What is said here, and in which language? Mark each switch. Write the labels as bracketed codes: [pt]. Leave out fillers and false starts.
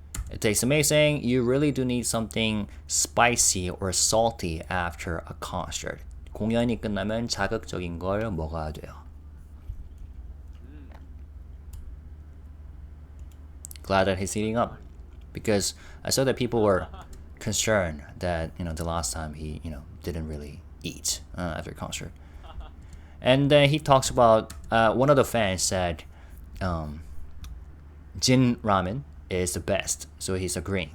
[en] It tastes amazing. You really do need something spicy or salty after a concert. [ko] 공연이 끝나면 자극적인 걸 먹어야 돼요. [en] Glad that he's eating up, because I saw that people were concerned that the last time he didn't really eat after a concert. And then he talks about one of the fans said Jin Ramen is the best, so he's agreeing.